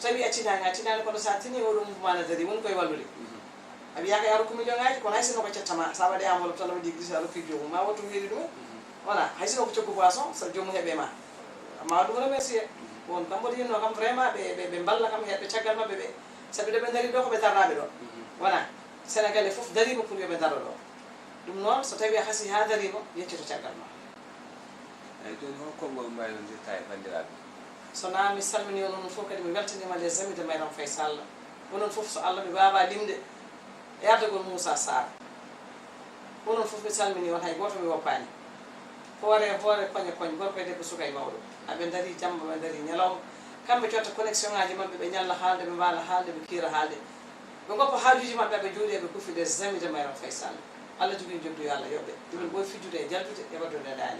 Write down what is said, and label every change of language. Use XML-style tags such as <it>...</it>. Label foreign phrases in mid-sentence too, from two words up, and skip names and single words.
<ff>tawi a tinani kono sa tini oɗo mouvement ne dari woni koye wallude a wiyaka e arokku million ngaji kono hay sino ko cettama sa waɗi enveloppe tan waɗi glisse a rokki jomum ma wottu weeli ɗumen voilà hay sino ko coggu boisson so jomum heeɓe ma ma ɗum remercier won kam mboɗo yinno kam vraiment ɓe balla kam heɓɓe caggal mabɓe ɓe saabi ɗo ɓe dari ɗo koɓe darnaɓe ɗo voilà sénégalais foof darima pour yoɓe daro ɗo ɗum noon so tawi a hasi ha darima yeccito caggal ma eyyi joni holkonngol mbaynodirta e bandiraɓe sona mi salmini onon fof kadi mi weltanima</ff> <fr>les amis de</fr> <ff>Mayram Faye Sall onon fof so Allah mi wawa limde e ardagol Moussa Sarr onon fof mi salmini on hay goto mi woppani hoore koñe gorko e debbo suka e mawɗo aɓe daari jamma ɓe daari ñalawma kamɓe cotta connexion ngaji mabɓe ɓe ñalla haalde ɓe mbaala haalde ɓe kiira haalde ɓe goppa haajuji mabɓe aɓe jooɗi eɓe kufi</ff> <fr>des amis de</fr> <ff>Mayram Faye Sall Allah jogui jogdu yo Allah yoɓɓe ɗumen ɓoy fijjude e jaldude e waddude dani</ff>